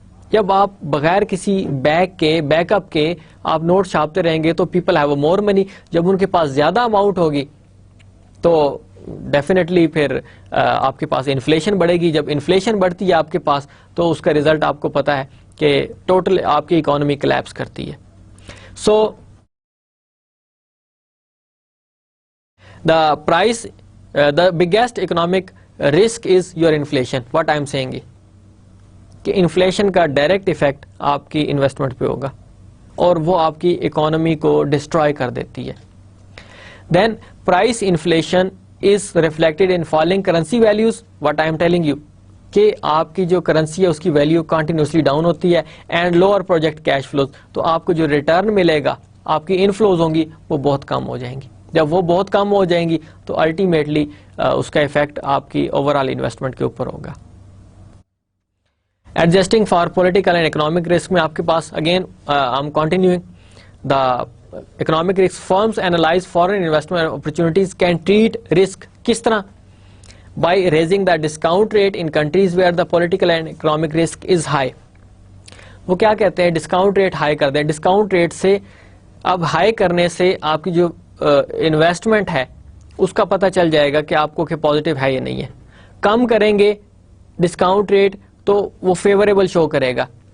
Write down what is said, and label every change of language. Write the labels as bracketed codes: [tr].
[ur] جب آپ بغیر کسی بیک اپ کے آپ نوٹ چھاپتے رہیں گے تو [en] People have more money. [ur] جب ان کے پاس زیادہ اماؤنٹ ہوگی تو ڈیفینیٹلی پھر آپ کے پاس انفلیشن بڑھے گی. جب انفلیشن بڑھتی ہے آپ کے پاس تو اس کا ریزلٹ آپ کو پتا ہے کہ ٹوٹل آپ کی اکانومی کلیپس کرتی ہے. [en] So the price the biggest economic risk is your inflation. What I am seeing [ur] کہ انفلیشن کا ڈائریکٹ افیکٹ آپ کی انویسٹمنٹ پہ ہوگا اور وہ آپ کی اکانومی کو ڈسٹروائے کر دیتی ہے. [en] Then price inflation is reflected in falling currency values. What I am telling you [ur] کہ آپ کی جو کرنسی ہے اس کی ویلیو کنٹینیوسلی ڈاؤن ہوتی ہے [en] And lower project cash flows. [ur] تو آپ کو جو ریٹرن ملے گا, آپ کی انفلوز ہوں گی وہ بہت کم ہو جائیں گی. جب وہ بہت کم ہو جائیں گی تو الٹیمیٹلی اس کا افیکٹ آپ کی اوور آل انویسٹمنٹ کے اوپر ہوگا. [en] adjusting for political and economic risk [ur] میں آپ کے پاس [en] Again I am continuing the economic risk. Firms analyze foreign investment opportunities can treat risk [ur] کس طرح [en] by raising the discount rate in countries where the political and economic risk is high. [ur] وہ کیا کہتے ہیں discount rate high کر دیں. Discount rate سے اب ہائی کرنے سے آپ کی جو انویسٹمنٹ ہے اس کا پتہ چل جائے گا کہ آپ کو کہ پازیٹیو ہے یا نہیں ہے. کم کریں گے ڈسکاؤنٹ ریٹ تو وہ فیوریبل شو کرے گا.